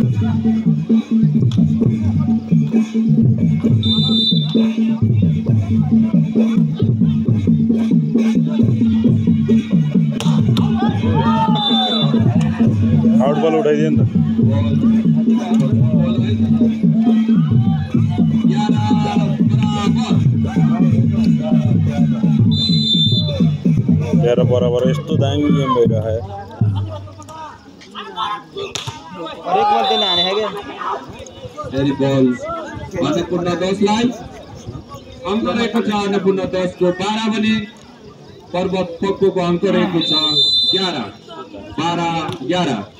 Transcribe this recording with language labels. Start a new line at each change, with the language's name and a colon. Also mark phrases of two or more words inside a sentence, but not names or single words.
Nepali: आउट बल उठाइदियो नि त तेह्र बराबर यस्तो दामी गेम भइरहेको
Hindi: और एक बार देना है क्या
Nepali: फेरि बल अन्नपूर्ण 10 लाई अङ्क रहेको छ अन्नपूर्ण 10 को 12 भने पर्वत पोखको अङ्क रहेको छ 11-12-11